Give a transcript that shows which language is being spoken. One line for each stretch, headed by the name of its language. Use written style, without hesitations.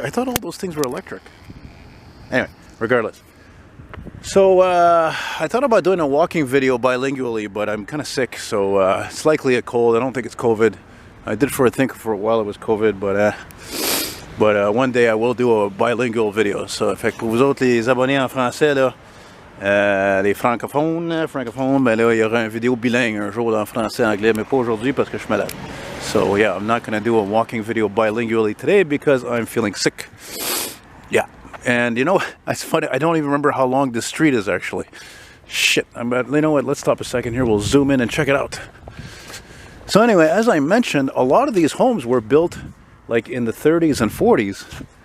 English: I thought all those things were electric. Anyway, regardless. So, I thought about doing a walking video bilingually, but I'm kind of sick, so it's likely a cold. I don't think it's COVID. I did think for a while it was COVID, but one day I will do a bilingual video.
French: So, fait que pour vous autres, les abonnés en français, là, les francophones, ben là, il y aura une vidéo bilingue un jour en français et anglais, mais pas aujourd'hui parce que je suis malade.
English: So, yeah, I'm not going to do a walking video bilingually today because I'm feeling sick. Yeah. And you know, it's funny, I don't even remember how long this street is actually. Shit, you know what, let's stop a second here, we'll zoom in and check it out. So anyway, as I mentioned, a lot of these homes were built like in the 30s and 40s.